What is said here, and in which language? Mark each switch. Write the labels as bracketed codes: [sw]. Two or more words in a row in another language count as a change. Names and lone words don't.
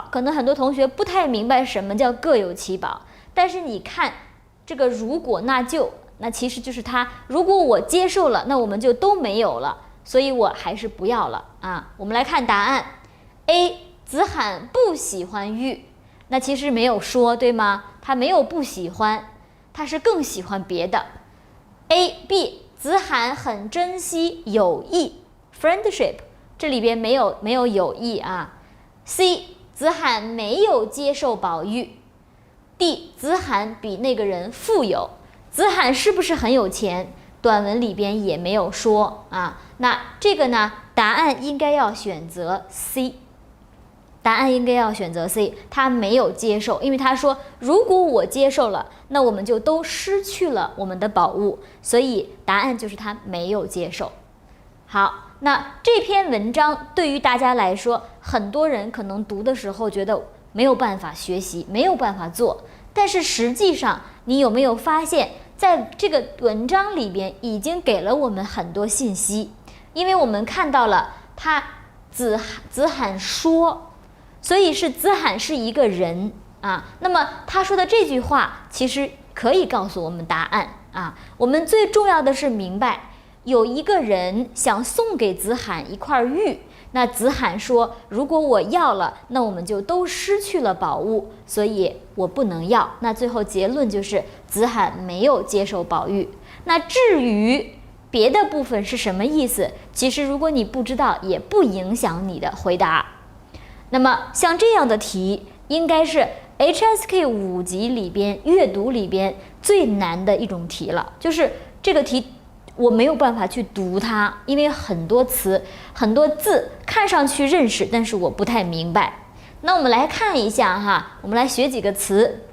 [zh] 可能很多同學不太明白什麼叫各有其寶，但是你看這個如果那就，那其實就是他，如果我接受了，那我們就都沒有了，所以我還是不要了啊。我們來看答案 A， 子罕不喜歡玉。那其實沒有說，對嗎？他沒有不喜歡，他是更喜歡別的。B， 子罕很珍惜友誼 friendship，這裡邊沒有友誼啊。C， 子罕沒有接受寶玉。D， 子罕比那個人富有。子罕是不是很有錢？短文裡邊也沒有說啊。那這個呢，答案應該要選擇 C。答案應該要選擇 C，他沒有接受，因為他說如果我接受了，那我們就都失去了我們的寶物，所以答案就是他沒有接受。好，那這篇文章對於大家來說，很多人可能讀的時候覺得沒有辦法學習，沒有辦法做，但是實際上你有沒有發現，在這個文章裡邊已經給了我們很多信息，因為我們看到了他子罕說，所以是子罕是一個人啊。那麼他說的這句話其實可以告訴我們答案啊。我們最重要的是明白，有一個人想送給子罕一塊玉，那子罕說，如果我要了，那我們就都失去了寶物，所以我不能要。那最後結論就是子罕沒有接受寶玉。那至於別的部分是什麼意思，其實如果你不知道，也不影響你的回答。那麼像這樣的題，應該是 HSK 5級裡邊閱讀裡邊最難的一種題了。就是這個題我沒有辦法去讀它，因為很多詞很多字看上去認識，但是我不太明白。那我們來看一下哈，我们来學幾個詞。